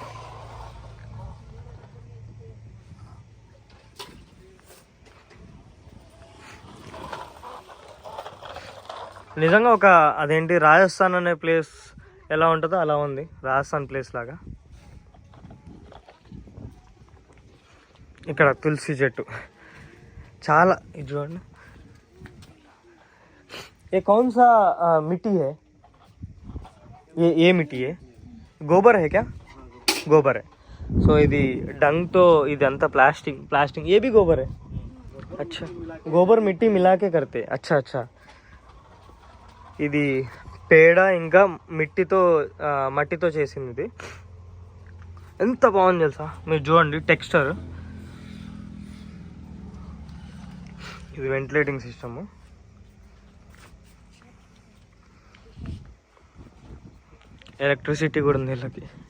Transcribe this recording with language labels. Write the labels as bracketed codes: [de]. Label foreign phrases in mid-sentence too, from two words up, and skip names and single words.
[te] నిజంగా అదేంటి రాజస్థాన్ అనే ప్లేస్ ఎలా ఉంటుందో అలా ఉంది, రాజస్థాన్ ప్లేస్ లాగా. ఇక్కడ తులసి చెట్టు చాలా. ఇది చూడండి. [hi] ఏ कौन सा मिट्टी है ये मिट्टी है? गोबर है क्या? गोबर है. [te] సో ఇది డంగ్తో ఇది అంతా ప్లాస్టింగ్ [hi] ये भी गोबर है. अच्छा, गोबर मिट्टी मिला के करते. अच्छा अच्छा. [te] ఇది పేడ ఇంకా మట్టితో చేసింది. ఇది ఎంత బాగుంది తెలుసా? మీరు చూడండి టెక్స్చర్. ఇది వెంటిలేటింగ్ సిస్టము. ఎలక్ట్రిసిటీ కూడా ఉంది వీళ్ళకి.